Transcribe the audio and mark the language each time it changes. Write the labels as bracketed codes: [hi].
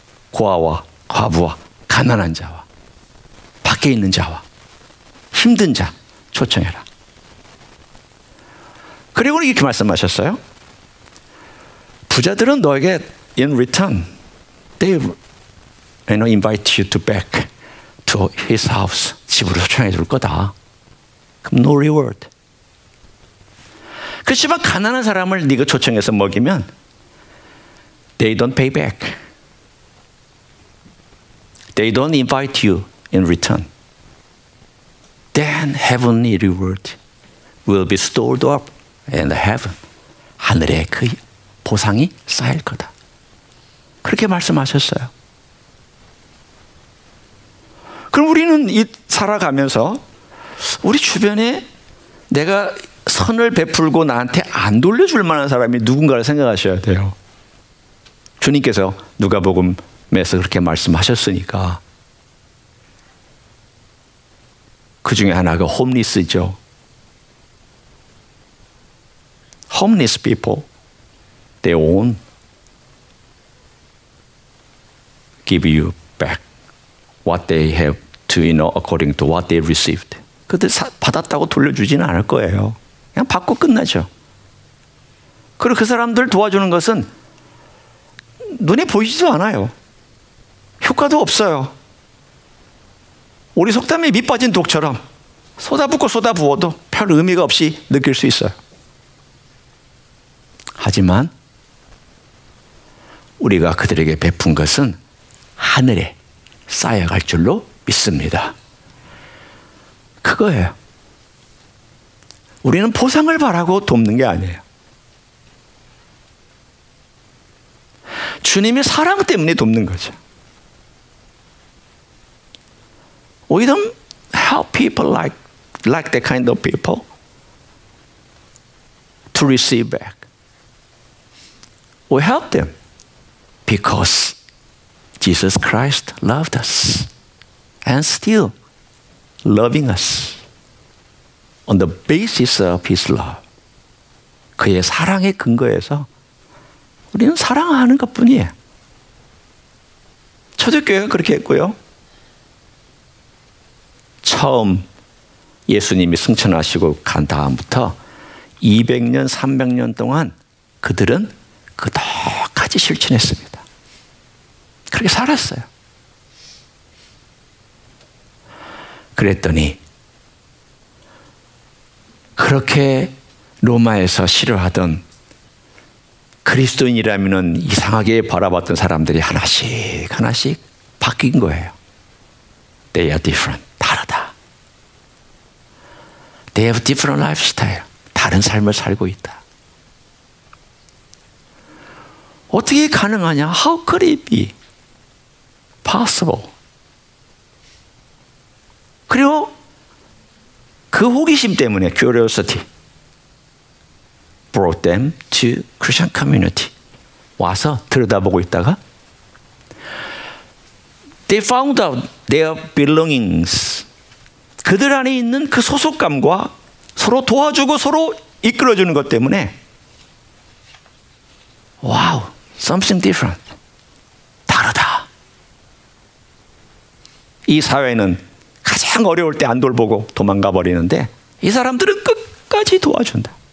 [ko] 고아와 과부와 가난한 자와 밖에 있는 자와 힘든 자 초청해라. 그리고 이렇게 말씀하셨어요. 부자들은 너에게 [en] in return, they invite you to back to his house. [ko] 집으로 초청해 줄 거다. 그럼 [en] no reward. [ko] 그렇지만 가난한 사람을 네가 초청해서 먹이면 [en] they don't pay back. They don't invite you in return. Then heavenly reward will be stored up in heaven. [ko] 하늘에 그 보상이 쌓일 거다. 그렇게 말씀하셨어요. 그럼 우리는 살아가면서 우리 주변에 내가 선을 베풀고 나한테 안 돌려줄 만한 사람이 누군가를 생각하셔야 돼요. 주님께서 누가복음에서 그렇게 말씀하셨으니까. 그 중에 하나가 홈리스죠. [en] Homeless people, they won't give you back what they have to, according to what they received. [ko] 그들 받았다고 돌려주지는 않을 거예요. 그냥 받고 끝나죠. 그리고 그 사람들 도와주는 것은 눈에 보이지도 않아요. 효과도 없어요. 우리 속담에 밑 빠진 독처럼 쏟아붓고 쏟아부어도 별 의미가 없이 느낄 수 있어요. 하지만 우리가 그들에게 베푼 것은 하늘에 쌓여갈 줄로 믿습니다. 그거예요. 우리는 보상을 바라고 돕는 게 아니에요. 주님의 사랑 때문에 돕는 거죠. [en] We don't help people like that kind of people to receive back. We help them because Jesus Christ loved us and still loving us on the basis of His love. [ko] 그의 사랑의 근거에서 우리는 사랑하는 것뿐이에요. 초대교회가 그렇게 했고요. 처음 예수님이 승천하시고 간 다음부터 200년, 300년 동안 그들은 그 똑같이 실천했습니다. 그렇게 살았어요. 그랬더니 그렇게 로마에서 싫어하던 그리스도인이라면 이상하게 바라봤던 사람들이 하나씩 하나씩 바뀐 거예요. [en] They are different. [ko] 다르다. [en] They have different lifestyle. [ko] 다른 삶을 살고 있다. 어떻게 가능하냐? [en] How could it be possible? [ko] 그리고 그 호기심 때문에 [en] curiosity brought them to Christian community. [ko] 와서 들여다보고 있다가 [en] they found out their belongings. [ko] 그들 안에 있는 그 소속감과 서로 도와주고 서로 이끌어주는 것 때문에 [en] wow, something different. [ko] 다르다. 이 사회는 가장 어려울 때 안 돌보고 도망가 버리는데 이 사람들은 끝까지 도와준다.